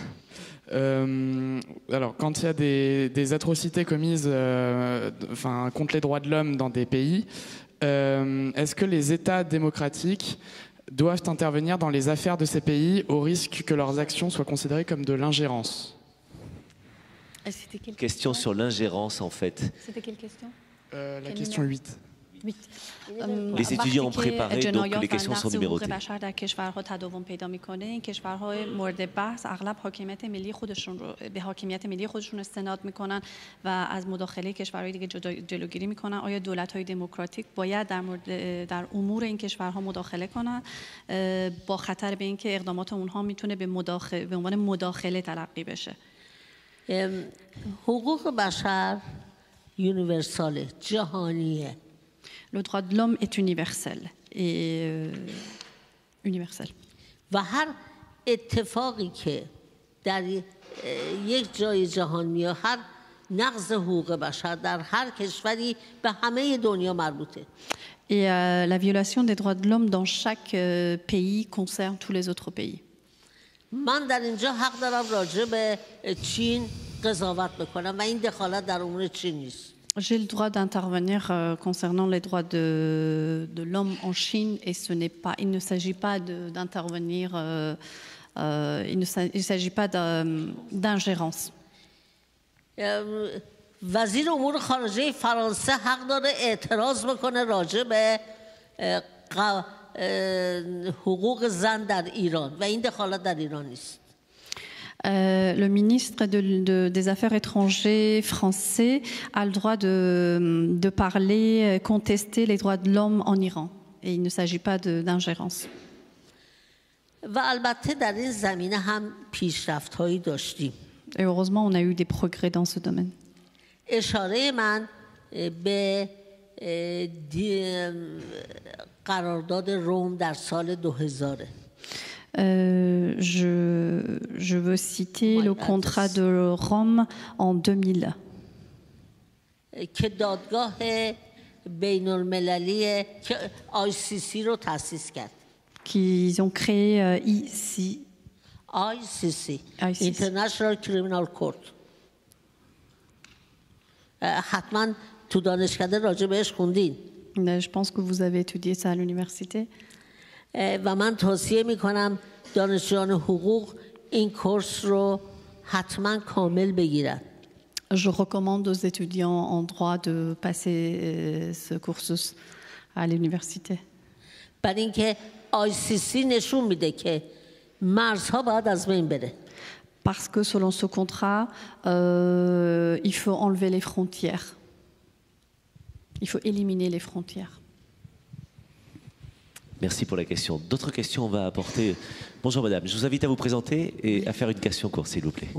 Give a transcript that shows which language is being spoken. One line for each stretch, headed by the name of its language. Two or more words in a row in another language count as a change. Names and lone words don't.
French: Alors, quand il y a des atrocités commises contre les droits de l'homme dans des pays, est-ce que les États démocratiques doivent intervenir dans les affaires de ces pays au risque que leurs actions soient considérées comme de l'ingérence? Question sur l'ingérence, en fait. C'était quelle question? La question 8. Les étudiants ont préparé, donc les questions sont numérotées.
Persian: در کشورها تداوم پیدا میکنه. این کشورهای مورد بحث اغلب حاکمیت ملی خودشون رو به حاکمیت ملی خودشون استناد میکنن و از مداخله کشورهای دیگه جلوگیری میکنن. آیا دولت‌های دموکراتیک باید در امور این کشورها مداخله کنن با خطر به اینکه اقدامات اونها میتونه به عنوان مداخله تلقی بشه؟ حقوق بشر یونیورساله، جهانیه.
French: Le droit de l'homme est universel.
Persian: و هر اتفاقی که در یک جای جهان میاد، هر نقض حقوق بشر در هر کشوری به همه دنیا مربوطه.
French: Et la violation des droits de l'homme dans chaque pays concerne tous les autres pays.
Persian: من در اینجا حق دارم راجع به چین قضاوت بکنم و این دخالت در امور چین نیست.
French: J'ai le droit d'intervenir concernant les droits de l'homme en Chine et il ne s'agit pas d'intervenir, il ne s'agit pas d'ingérence.
Persian: وزیر امور خارجه فرانسه حق داره اعتراض بکنه راجع به حقوق زن در ایران و این دخالت در ایران نیست.
French: Le ministre des Affaires étrangères français a le droit de parler, contester les droits de l'homme en Iran. Et il ne s'agit pas d'ingérence.
Persian: و البته در این زمینه هم پیشرفت‌هایی داشتیم.
French: Et heureusement, on a eu des progrès dans ce domaine.
Persian: اشاره من به قرارداد روم در سال 2000.
French: Je veux citer le contrat de Rome en 2000.
Persian: که دادگاه بین المللی که ICC رو تأسیس کرد.
French: Qu'ils ont créé ICC. International Criminal Court.
Persian: حتما تو دانشکده راجع بهش خوندین.
French: Je pense que vous avez étudié ça à l'université.
Persian: و من توصیه میکنم دانشجویان حقوق این کورس رو حتما کامل بگیرن.
French: Je recommande aux étudiants en droit de passer ce cursus à l'université.
Persian: برای اینکه ICC نشون میده که مرزها باید از بین بره.
French: Parce que selon ce contrat, il faut enlever les frontières. Il faut éliminer les frontières. Merci pour la question. D'autres questions, on va apporter. Bonjour madame, je vous invite à vous présenter et à faire une question courte s'il vous plaît.